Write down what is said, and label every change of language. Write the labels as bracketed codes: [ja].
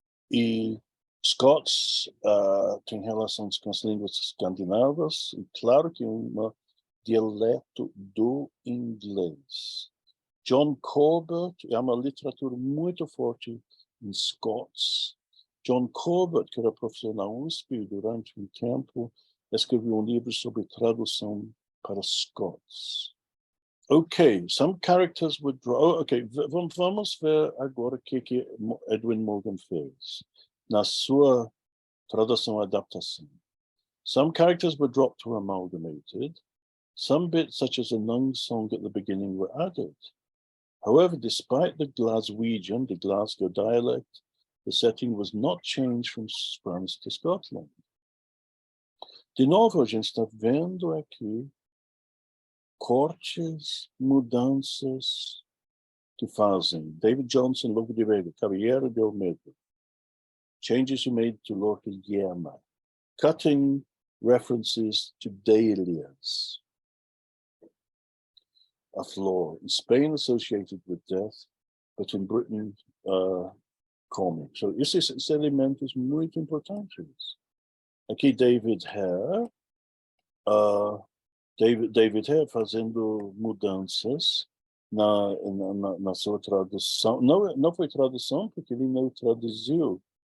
[pt] E Scots tem relações com as línguas escandinavas, e claro que é um dialeto do inglês. John Corbett é uma literatura muito forte em Scots. John Corbett, que era professor na USP durante um tempo, escreveu um livro sobre tradução para Scots. [en] Ok, some characters were drawn. [pt] Ok, vamos ver agora o que Edwin Morgan fez na sua tradução adaptação. [en] Some characters were dropped or amalgamated. Some bits, such as a Nung song at the beginning, were added. However, despite the Glaswegian, the Glasgow dialect, the setting was not changed from France to Scotland. [pt] De novo, a gente está vendo aqui cortes, mudanças que fazem. [en] David Johnson, Logo de Vega, Caballero de Olmedo. Changes were made to Lord Guillermo. Cutting references to dahlias. A flaw. In Spain, associated with death, but in Britain, comic. [pt] So, esses elementos muito importantes. Aqui, David Hare fazendo mudanças na sua tradução. Não foi tradução, porque ele não traduziu